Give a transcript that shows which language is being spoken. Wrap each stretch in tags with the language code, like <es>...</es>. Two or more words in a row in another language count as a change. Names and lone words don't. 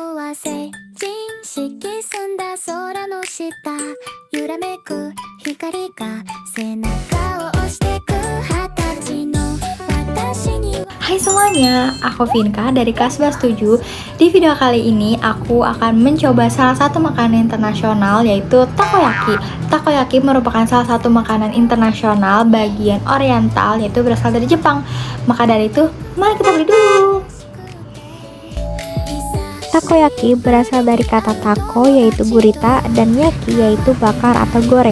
<ja>成人式澄んだ空の下揺らめく光が背中を押してく20歳の私には</ja> <id>Hai semuanya, aku Vinka dari kelas 7. Di video kali ini aku akan mencoba salah satu makanan internasional yaitu takoyaki. Takoyaki merupakan salah satu makanan internasional bagian oriental yaitu berasal dari Jepang. Maka dari itu, mari kita beli dulu. Takoyaki berasal dari kata tako yaitu gurita dan yaki yaitu bakar atau goreng.</id>